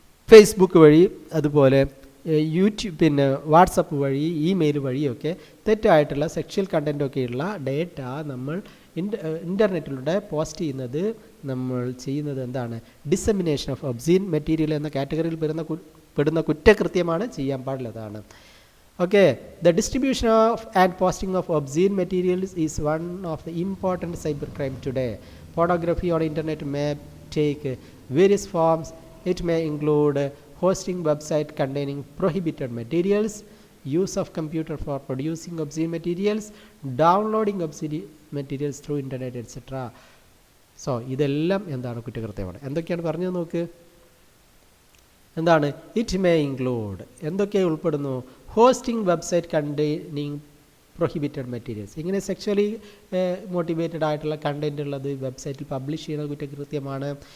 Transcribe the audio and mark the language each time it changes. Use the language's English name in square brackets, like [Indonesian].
[Malayalam] Facebook വഴി, അതുപോലെ YouTube, പിന്നെ വാട്സപ്പ് വഴി, ഇമെയിൽ വഴിയൊക്കെ തെറ്റായിട്ടുള്ള സെക്ഷൽ കണ്ടൻറ്റൊക്കെയുള്ള ഡേറ്റ നമ്മൾ ഇൻ്റർനെറ്റിലൂടെ പോസ്റ്റ് ചെയ്യുന്നത്, നമ്മൾ ചെയ്യുന്നത് എന്താണ്? ഡിസെമിനേഷൻ ഓഫ് ഒബ്സീൻ മെറ്റീരിയൽ എന്ന കാറ്റഗറിയിൽ പെടുന്ന കുറ്റകൃത്യമാണ്, ചെയ്യാൻ പാടില്ലതാണ്. [English] Okay, the distribution of and posting of obscene materials is one of the important cybercrime today. Pornography on internet may take various forms. It may include hosting website containing prohibited materials, use of computer for producing obscene materials, downloading obscene materials through internet, etc. So [Malayalam] ഇതെല്ലാം എന്താണ്? കുറ്റകൃത്യമാണ്. എന്തൊക്കെയാണ് പറഞ്ഞത് നോക്ക്. എന്താണ്? It may include, എന്തൊക്കെ ഉൾപ്പെടുന്നു? Hosting website containing prohibited materials. ഇങ്ങനെ sexually motivated ആയിട്ടുള്ള കണ്ടൻറ് ഉള്ളത് വെബ്സൈറ്റിൽ പബ്ലിഷ് ചെയ്യുന്ന കുറ്റകൃത്യമാണ്.